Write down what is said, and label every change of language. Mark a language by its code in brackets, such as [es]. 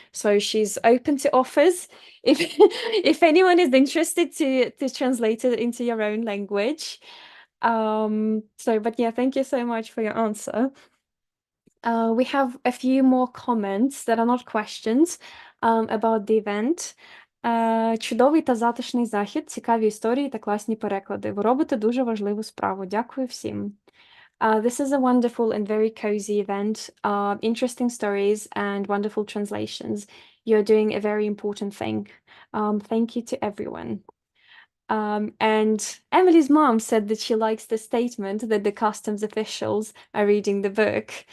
[en] So she's open to offers if if anyone is interested to translate it into your own language. But yeah, thank you so much for your answer. We have a few more comments that are not questions about the event. [uk] Чудовий та затишний захід, цікаві історії та класні переклади. Ви робите дуже важливу справу. Дякую всім. [en] This is a wonderful and very cozy event, interesting stories and wonderful translations. You're doing a very important thing. Thank you to everyone. And Emily's mom said that she likes the statement that the customs officials are reading the book.